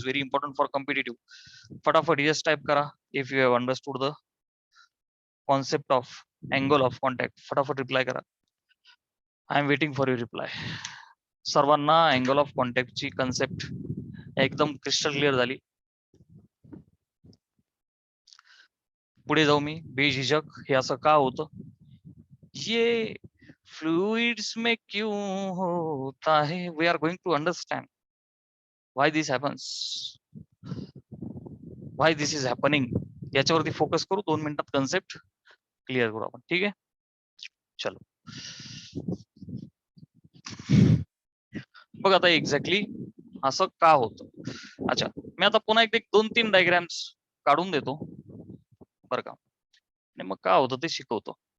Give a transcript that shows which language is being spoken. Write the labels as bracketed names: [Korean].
[English] Very important for competitive. फटाफट yes type करा if you have understood the concept of angle of contact. फटाफट reply करा. I am waiting for your reply. [Marathi] सर्वांना angle of कॉन्टॅक्टची concept एकदम crystal clear झाली. पुढे जाऊ मी बेझिझक. हे असं का होतं, [Hindi] ये फ्लुइड्स में क्यों होता है. [English] We are going to understand why this happens, why this is happening. [Marathi] याच्यावरती फोकस करू, 2 मिनिटात कन्सेप्ट क्लिअर करू आपण. ठीक आहे, चलो. बघ आता एक्झॅक्टली असं का होतं. अच्छा, मी आता पुन्हा एक 2-3 डायग्राम्स काढून देतो बरं का, आणि मग काय होतं ते शिकवतो.